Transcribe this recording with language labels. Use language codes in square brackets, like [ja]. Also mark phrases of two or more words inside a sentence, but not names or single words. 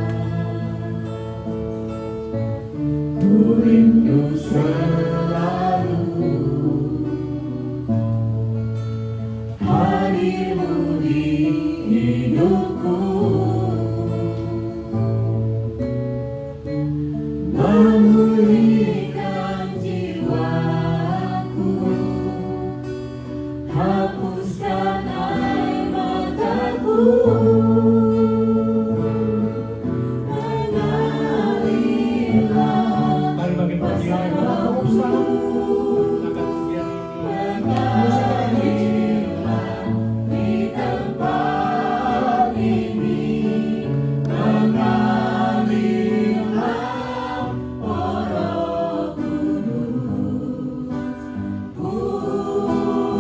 [id] Ku rindu selalu hadirmu di hidupku, memulihkan jiwaku, hapuskan air mataku. Mengalirlah Mari bagi pujian [nl] Laten we opstaan. [id] akan pujian ini. mengalirlah di tempat ini, mengalirlah oh Roh Kudus, pulihkanku.